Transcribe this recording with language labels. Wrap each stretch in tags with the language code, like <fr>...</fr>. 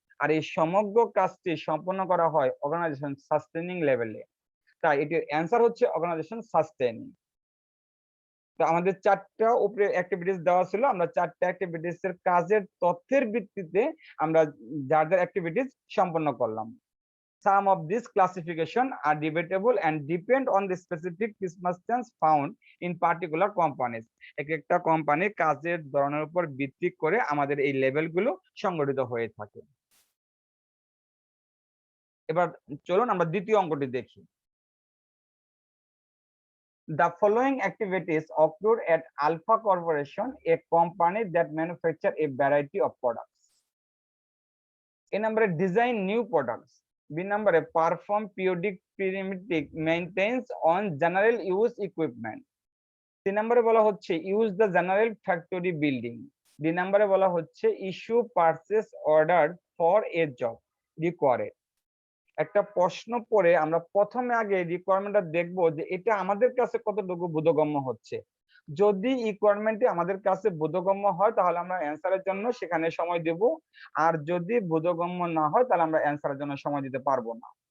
<bn>আর এই সমগ্র কাজটি সম্পন্ন করা হয় অর্গানাইজেশন সাস্টেনিং লেভেলে। তাই এটির অ্যান্সার হচ্ছে অর্গানাইজেশন সাস্টেনিং। তো আমাদের 4টা উপরে অ্যাক্টিভিটিস দেওয়া ছিল, আমরা 4টা অ্যাক্টিভিটিস এর কাজের তথ্যের ভিত্তিতে আমরা যার যার অ্যাক্টিভিটিস সম্পন্ন করলাম।</bn> <en>Some of these classification are debatable and depend on the specific circumstances found in particular companies.</en> <bn>এক একটা কোম্পানির কাজের ধরনের উপর ভিত্তি করে আমাদের এই লেভেলগুলো সংগঠিত হয়ে থাকে। এবার চলুন আমরা দ্বিতীয় অঙ্কটি দেখি।</bn> <en>The following activities occur at Alpha Corporation, a company that manufacture a variety of products. A number design new products. B number perform periodic maintenance on general use equipment. C number</en> <bn>বলা হচ্ছে</bn> <en>use the general factory building. D number বলা হচ্ছে issue purchase order for a job required.</en> <bn>একটা প্রশ্ন পড়ে আমরা প্রথমে আগে রিকোয়ারমেন্টটা দেখব যে এটা আমাদের কাছে কতটুকু বোধগম্য হচ্ছে। যদি রিকোয়ারমেন্টটি আমাদের কাছে বোধগম্য হয় তাহলে আমরা অ্যান্সারের জন্য সেখানে সময় দেব, আর যদি বোধগম্য না হয় তাহলে আমরা অ্যান্সারের জন্য সময় দিতে পারবো না।</bn>